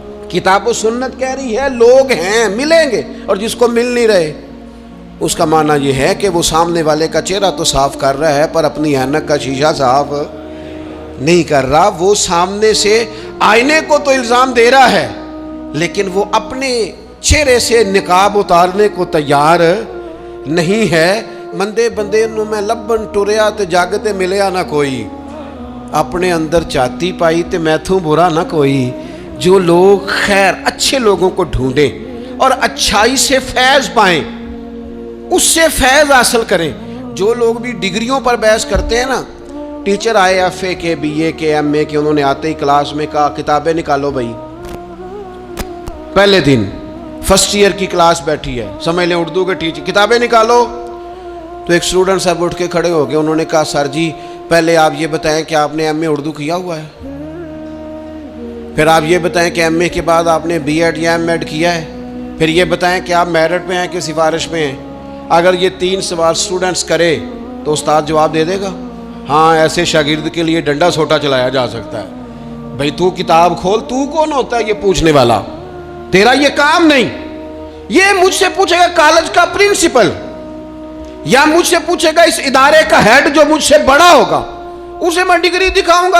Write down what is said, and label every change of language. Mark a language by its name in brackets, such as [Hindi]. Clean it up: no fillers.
[Urdu] کتاب و سنت کہہ رہی ہے لوگ ہیں، ملیں گے، اور جس کو مل نہیں رہے اس کا معنی یہ ہے کہ وہ سامنے والے کا چہرہ تو صاف کر رہا ہے پر اپنی اینک کا شیشہ صاف نہیں کر رہا. وہ سامنے سے آئینے کو تو الزام دے رہا ہے، لیکن وہ اپنے چہرے سے نقاب اتارنے کو تیار نہیں ہے. [Punjabi] مندے بندے نو میں لبن ٹریا تے جاگتے ملیا نہ کوئی، اپنے اندر چاہتی پائی تے میتھوں برا نہ کوئی. [Urdu] جو لوگ خیر اچھے لوگوں کو ڈھونڈیں اور اچھائی سے فیض پائیں، اس سے فیض حاصل کریں. جو لوگ بھی ڈگریوں پر بحث کرتے ہیں نا، ٹیچر آئے ایف اے کے، بی اے کے، ایم اے کے، انہوں نے آتے ہی کلاس میں کہا کتابیں نکالو بھائی. پہلے دن فرسٹ ایئر کی کلاس بیٹھی ہے، سمجھ لیں اردو کے ٹیچر، کتابیں نکالو. تو ایک اسٹوڈنٹ صاحب اٹھ کے کھڑے ہو گئے، انہوں نے کہا سر جی پہلے آپ یہ بتائیں کہ آپ نے ایم اے اردو کیا ہوا ہے، پھر آپ یہ بتائیں کہ ایم اے کے بعد آپ نے بی ایڈ یا ایم ایڈ کیا ہے، پھر یہ بتائیں کہ آپ میرٹ پہ ہیں کہ سفارش پہ ہیں. اگر یہ 3 سوال اسٹوڈنٹس کرے تو استاد جواب دے دے گا. ہاں ایسے شاگرد کے لیے ڈنڈا سوٹا چلایا جا سکتا ہے. بھائی تو کتاب کھول، تو کون ہوتا ہے یہ پوچھنے والا؟ تیرا یہ کام نہیں. یہ مجھ سے پوچھے گا کالج کا پرنسپل، یا مجھ سے پوچھے گا اس ادارے کا ہیڈ جو مجھ سے بڑا ہوگا، اسے میں ڈگری دکھاؤں گا.